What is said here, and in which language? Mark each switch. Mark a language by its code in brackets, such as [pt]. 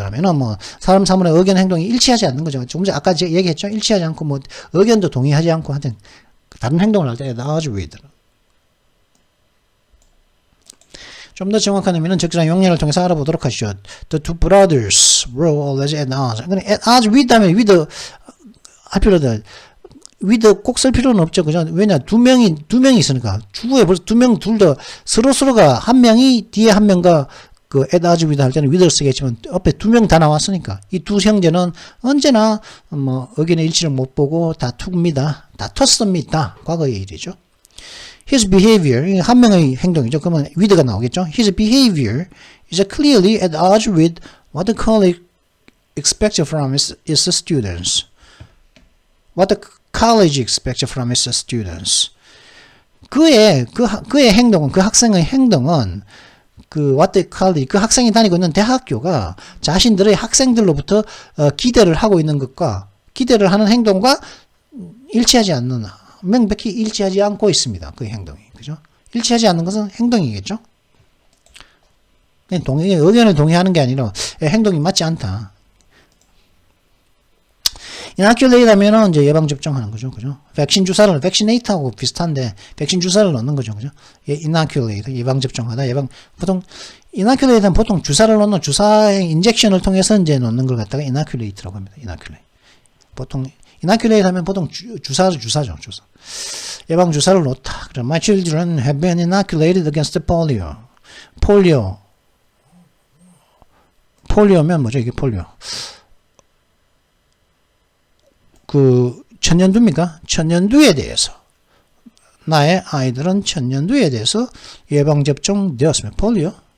[ko] 라면은 사람 사물의 의견 행동이 일치하지 않는 거죠. 조금 전에 아까 얘기했죠. 일치하지 않고, 의견도 동의하지 않고, 하여튼, 다른 행동을 할 때 at odds with. 좀 더 정확한 의미는 적절한 용례를 통해서 알아보도록 하시죠. [en] The two brothers were always at odds. [ko] at odds with 하면 with 할 필요도 with 꼭 쓸 필요는 없죠. 그죠? 왜냐 두 명이 있으니까 주구에 벌써 두 명 둘 다 서로가 한 명이 뒤에 한 명과 그 add as with 할 때는 with를 쓰겠지만 옆에 두 명 다 나왔으니까 이 두 형제는 언제나 뭐 의견의 일치를 못 보고 다퉜습니다. 과거의 일이죠. His behavior 한 명의 행동이죠. 그러면 with가 나오겠죠. [en] His behavior is clearly at odds with what the colleague expects from its students. What the college expects from its students. [ko] 그의 행동은 그 학생의 행동은 그 [en] what the college [ko] 그 학생이 다니고 있는 대학교가 자신들의 학생들로부터 기대를 하고 있는 것과 기대를 하는 행동과 일치하지 않는 명백히 일치하지 않고 있습니다. 그 행동이 그죠? 일치하지 않는 것은 행동이겠죠. 의견을 동의하는 게 아니라 행동이 맞지 않다. inoculate 하면은 이제 예방접종하는 거죠. 그죠? 백신 주사를, vaccinate하고 비슷한데, 백신 주사를 넣는 거죠. 그죠? inoculate, 예방접종하다, 보통, inoculate는 보통 주사를 넣는, 주사의 인젝션을 통해서 이제 넣는 걸 갖다가 inoculate라고 합니다. inoculate. 보통, inoculate 하면 보통 주사죠. 주사. 예방주사를 놓다. [en] 그럼, my children have been inoculated against polio. [ko] 폴리오면 뭐죠? 이게 폴리오. 그 천연두입니까? 천연두에 대해서 나의 아이들은 천연두에 대해서 예방접종 되었습니다. 폴리오.